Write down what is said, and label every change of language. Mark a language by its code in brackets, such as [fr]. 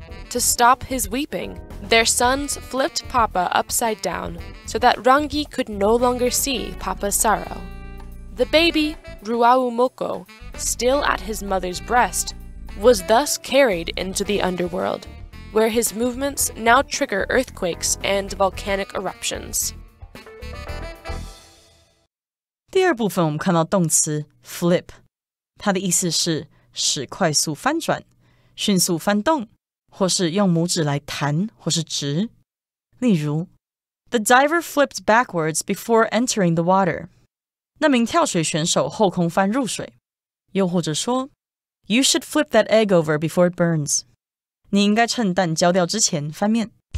[en] To stop his weeping, their sons flipped Papa upside down so that Rangi could no longer see Papa's sorrow. The baby, Ruaumoko, still at his mother's breast, was thus carried into the underworld, where his movements now trigger earthquakes and volcanic eruptions. [zh] 第二部分我们看到动词 flip， 它的意思是使快速翻转、迅速翻动，或是用拇指来弹或是直。例如 [en] The diver flipped backwards before entering the water. [zh] 那名跳水选手后空翻入水。又或者说 [en] You should flip that egg over before it burns. [zh] 你应该趁蛋焦掉之前翻面。